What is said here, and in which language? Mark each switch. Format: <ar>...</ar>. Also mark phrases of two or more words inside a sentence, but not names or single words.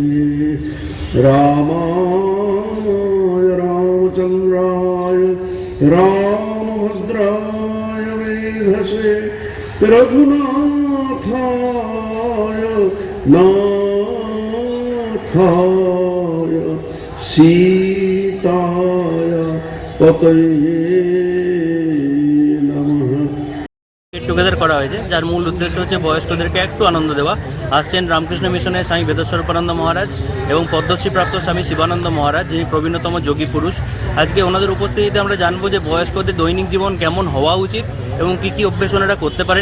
<sa>रामाय रामचन्द्राय रामभद्राय वेधसे रघुनाथाय नाथाय सीताय पतये नमः।</sa> <en>get together</en> <bn>করা হয়েছে, যার মূল উদ্দেশ্য হচ্ছে বয়স্কদেরকে একটু আনন্দ দেওয়া। আসছেন রামকৃষ্ণ মিশনের স্বামী বেদেশ্বরানন্দ মহারাজ এবং পদ্মশ্রীপ্রাপ্ত স্বামী শিবানন্দ মহারাজ, যিনি প্রবীণতম যোগী পুরুষ। আজকে ওনাদের উপস্থিতিতে আমরা জানবো যে বয়স্কদের দৈনিক জীবন কেমন হওয়া উচিত এবং কী কী অভ্যেস ওনারা করতে পারেন।</bn>